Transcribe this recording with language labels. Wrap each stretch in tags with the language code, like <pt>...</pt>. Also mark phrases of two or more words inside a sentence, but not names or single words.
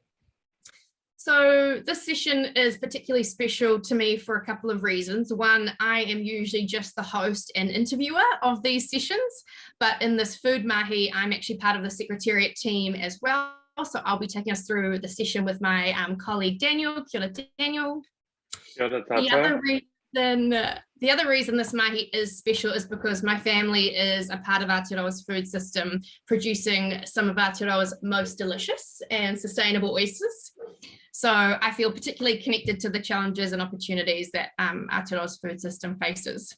<en>So this session is particularly special to me for a couple of reasons. One, I am usually just the host and interviewer of these sessions, but in this food mahi, I'm actually part of the Secretariat team as well. So I'll be taking us through the session with my colleague Daniel.</en> <mi>Kia ora, Daniel. Kia ora, tata.</mi> <en>The other reason this mahi is special is because my family is a part of Aotearoa's food system, producing some of Aotearoa's most delicious and sustainable oysters. So I feel particularly connected to the challenges and opportunities that Aotearoa's food system faces.</en>